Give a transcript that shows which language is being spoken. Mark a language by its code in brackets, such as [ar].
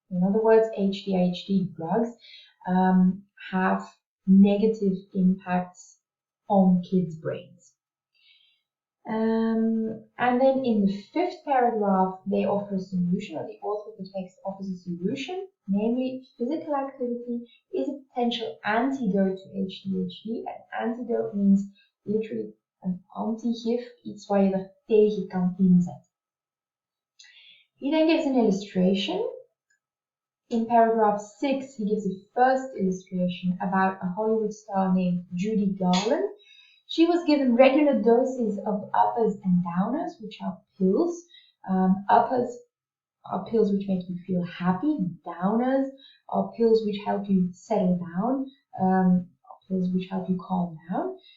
[en] In other words, ADHD drugs have negative impacts on kids' brains. And then in the fifth paragraph, they offer a solution, or the author of the text offers a solution, namely physical activity is a potential antidote to ADHD. An antidote means literally [nl] een antigif, iets waar je er tegen kan inzetten. [en] He then gives an illustration. In paragraph 6, he gives a first illustration about a Hollywood star named Judy Garland. She was given regular doses of uppers and downers, which are pills. Uppers are pills which make you feel happy. Downers are pills which help you settle down, pills which help you calm down.